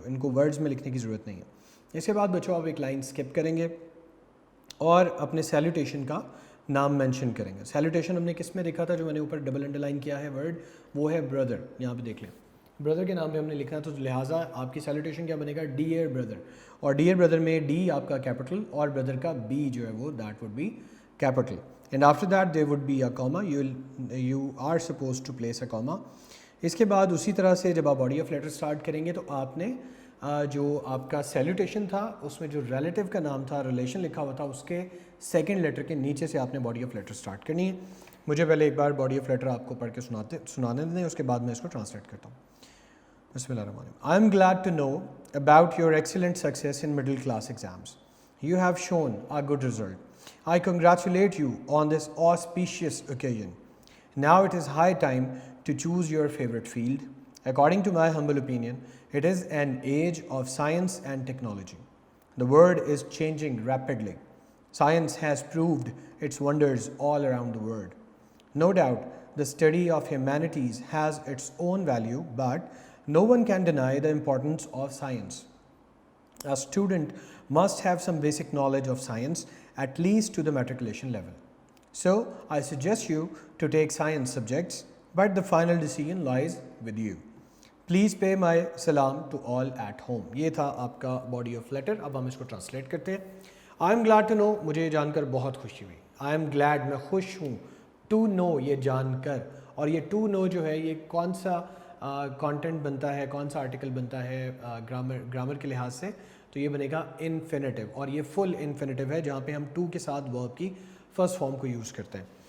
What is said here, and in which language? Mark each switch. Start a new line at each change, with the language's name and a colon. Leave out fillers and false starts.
Urdu: ان کو ورڈز میں لکھنے کی ضرورت نہیں ہے. اس کے بعد بچوں آپ ایک لائن اسکپ کریں گے اور اپنے سیلوٹیشن کا نام مینشن کریں گے. سیلوٹیشن ہم نے کس میں دیکھا تھا, جو میں نے اوپر ڈبل انڈر لائن کیا ہے ورڈ, وہ ہے بردر. یہاں پہ دیکھ لیں, بردر کے نام پہ ہم نے لکھنا, تو لہٰذا آپ کی سیلوٹیشن کیا بنے گا, ڈیئر بردر. اور ڈیئر بردر میں ڈی آپ کا کیپٹل اور بردر کا بی جو ہے وہ
English: That would be capital. And after that there would be a comma, you are supposed to place a comma.
Urdu: اس کے بعد اسی طرح سے جب آپ باڈی آف لیٹر اسٹارٹ کریں گے تو آپ نے جو آپ کا سیلوٹیشن تھا اس میں جو ریلیٹیو کا نام تھا, ریلیشن لکھا ہوا تھا, اس کے سیکنڈ لیٹر کے نیچے سے آپ نے باڈی آف لیٹر اسٹارٹ کرنی ہے. مجھے پہلے ایک بار باڈی آف لیٹر آپ کو پڑھ کے سنانے دیں, اس کے بعد میں اس کو ٹرانسلیٹ کرتا ہوں.
Arabic: بسم اللہ الرحمن الرحیم.
English: I am glad to know about your excellent success in middle class exams. You have shown a good result. I congratulate you on this auspicious occasion. Now it is high time to choose your favorite field. According to my humble opinion, it is an age of science and technology. The world is changing rapidly. Science has proved its wonders all around the world. No doubt, the study of humanities has its own value, but no one can deny the importance of science. A student must have some basic knowledge of science, at least to the matriculation level. So, I suggest you to take science subjects, but the final decision lies with you. Please pay my salam to all at home.
Urdu: یہ تھا آپ کا body of letter. اب ہم اس کو translate کرتے ہیں.
English: I am glad to know,
Urdu: مجھے یہ جان کر بہت خوشی ہوئی.
English: I am glad,
Urdu: میں خوش ہوں.
English: To know,
Urdu: یہ جان کر. اور یہ to know جو ہے یہ کون سا کانٹینٹ بنتا ہے, کون سا آرٹیکل بنتا ہے گرامر کے لحاظ سے, تو یہ بنے گا انفینیٹیو, اور یہ فل انفینیٹیو ہے جہاں پہ ہم ٹو کے ساتھ ورب کی فرسٹ فارم کو یوز کرتے ہیں.